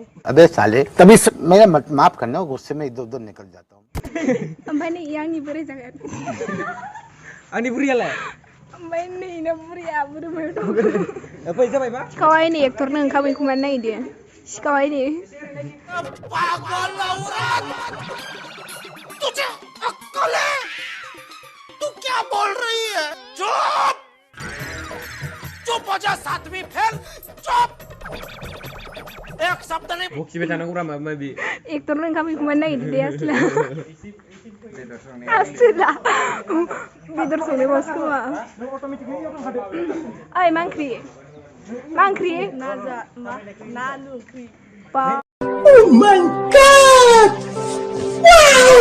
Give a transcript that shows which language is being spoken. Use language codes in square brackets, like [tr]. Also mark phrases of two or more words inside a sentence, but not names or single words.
[hi] अबे साले तभी मेरा माफ करना गुस्से में इधर उधर निकल जाता हूँ [brx] ओमफ्राय नै आंनि बोरै जागोन आंनि बुरियालाय ओमफ्राय नैना बुरिया बुरमायाव दं फै जाबायबा सिखावाय नै एक्टरनो ओंखाम एखुमानो नागिरदों सिखावाय नै [hi] पागल औरत तुझे अक्ल है तू क्या बोल रही है चुप चुप हो जा सातवीं फेल चुप एक शब्द नहीं [brx] बखिबाय थानांगौ रा माबा माबि एक्टरनो ओंखाम एखुमानो नागिरदों दे आसला बेदर संनायबासो खोमा ओइ मा ओंख्रि नालु ओंख्रि [en] Oh my God! Wow!